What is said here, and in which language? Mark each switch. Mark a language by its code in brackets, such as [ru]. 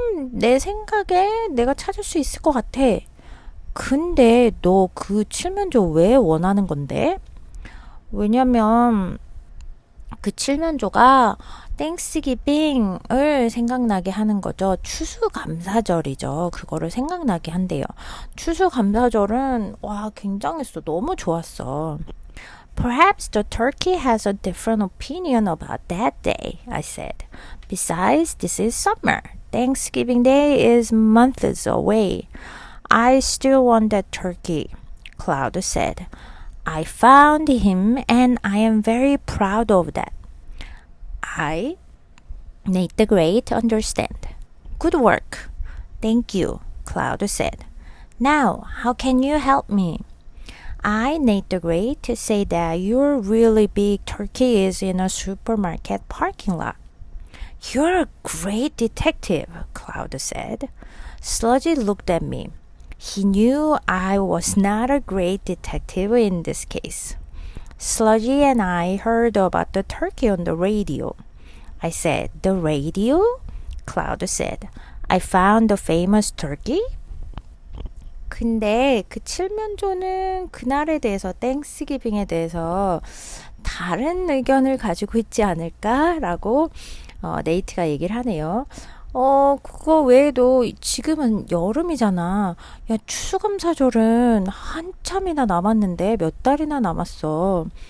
[ko] 내 생각에 내가 찾을 수 있을 것 같아. 근데 너 그 칠면조 왜 원하는 건데? 왜냐면 그 칠면조가 땡스기빙을 생각나게 하는 거죠. 추수감사절이죠. 그거를 생각나게 한대요. 추수감사절은 와 굉장했어. 너무 좋았어. [en] Perhaps the turkey has a different opinion about that day, I said. Besides, this is summer. Thanksgiving Day is months away. I still want that turkey, Cloud said. I found him and I am very proud of that. I, Nate the Great, understand. Good work. Thank you, Cloud said. Now, how can you help me? I, Nate the Great, say that your really big turkey is in a supermarket parking lot. You're a great detective, Cloud said. Sludgy looked at me. He knew I was not a great detective in this case. Sludgy and I heard about the turkey on the radio. I said, The radio? Cloud said, I found the famous turkey? [ko] 근데 그 칠면조는 그날에 대해서 땡스기빙에 대해서 다른 의견을 가지고 있지 않을까라고 네이트가 얘기를 하네요. 그거 외에도 지금은 여름이잖아. 야, 추수감사절은 한참이나 남았는데 몇 달이나 남았어.